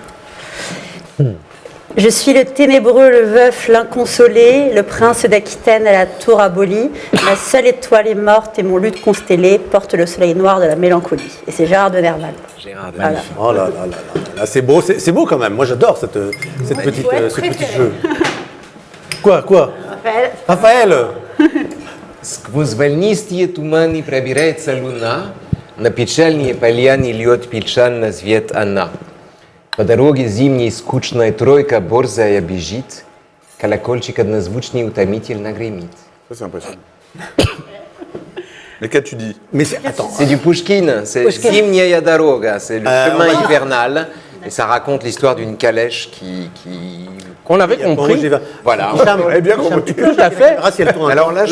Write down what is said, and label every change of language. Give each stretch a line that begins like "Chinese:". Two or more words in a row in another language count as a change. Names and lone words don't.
French: Je suis le ténébreux, le veuf, l'inconsolé, le prince d'Aquitaine à la tour abolie. Ma seule étoile est morte et mon luth constellé porte le soleil noir de la mélancolie. Et c'est Gérard de Nerval. Gérard de Voilà. Oh là là, c'est beau, c'est beau quand même. Moi j'adore ce petit jeu. Quoi Raphaël
Russian: Сквозь вольнистые туманы пробирается луна, на печальные поляне льет печально свет она. По дороге зимней скучная тройка борзая бежит, колокольчик однозвучный утомительно гремит.
French: Ça, c'est impressionnant. Mais qu'as-tu dit? Mais attends. C'est du Pushkin, c'est
Russian: Зимняя дорога,
French: c'est le chemin hivernal, et ça raconte l'histoire d'une calèche qui... qu'on avait compris. Voilà. Tout à fait. Alors là,